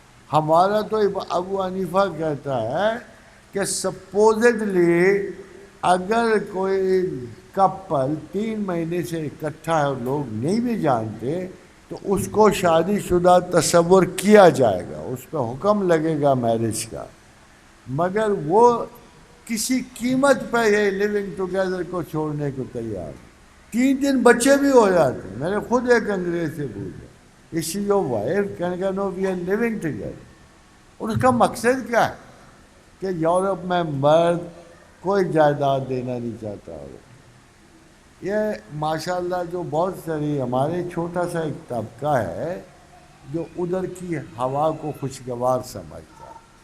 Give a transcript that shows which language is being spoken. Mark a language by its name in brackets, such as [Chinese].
[Urdu] ہمارا تو ابو حنیفہ کہتا ہے کہ سپوزڈلی اگر کوئی کپل 3 مہینے سے اکٹھا ہے اور لوگ نہیں بھی جانتے تو اس کو شادی شدہ تصور کیا جائے گا, اس پہ حکم لگے گا میرج کا. مگر وہ کسی قیمت پہ یہ لیونگ ٹوگیدر کو چھوڑنے کو تیار. 3 دن بچے بھی ہو جاتے ہیں. میں نے خود ایک انگریز سے پوچھا, [English] Is she your wife? [Urdu] کہنے کا [English] no, we are living together. [Urdu] اور اس کا مقصد کیا ہے کہ یورپ میں مرد کوئی جائیداد دینا نہیں چاہتا. یہ ماشاءاللہ جو بہت ساری ہمارے چھوٹا سا ایک طبقہ ہے جو ادھر کی ہوا کو خوشگوار سمجھتا ہے.